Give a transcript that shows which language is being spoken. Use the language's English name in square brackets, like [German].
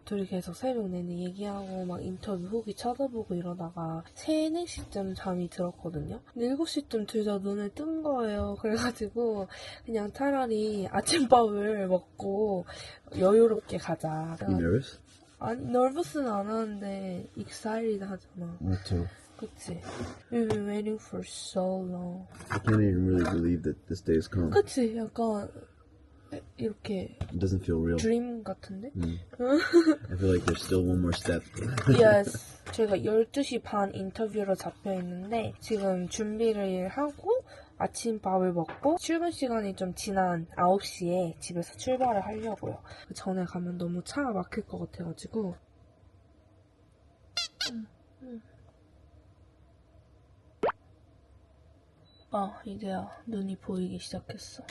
[Korean] 둘이 계속 새벽 내내 얘기하고 막 인터뷰 후기 찾아보고 이러다가 3, 4시쯤 잠이 들었거든요. 근데 7시쯤 둘 다 눈을 뜬 거예요. 그래가지고 그냥 차라리 아침밥을 먹고 여유롭게 가자. [English] You nervous? [Korean] 아니, nervous는 안 하는데 excited 하잖아. [English] Me too. [Korean] 그치? [English] We've been waiting for so long. I can't even really believe that this day has come. [Korean] 그치? 약간 이렇게 [English] It doesn't feel real. [Korean] 드림 같은데? [English] I feel like there's still one more step. Yes. [Korean] 저희가 12시 반 인터뷰로 잡혀있는데 지금 준비를 하고 아침밥을 먹고 출근 시간이 좀 지난 9시에 집에서 출발을 하려고요. 그 전에 가면 너무 차가 막힐 것 같아가지고 이제야 눈이 보이기 시작했어.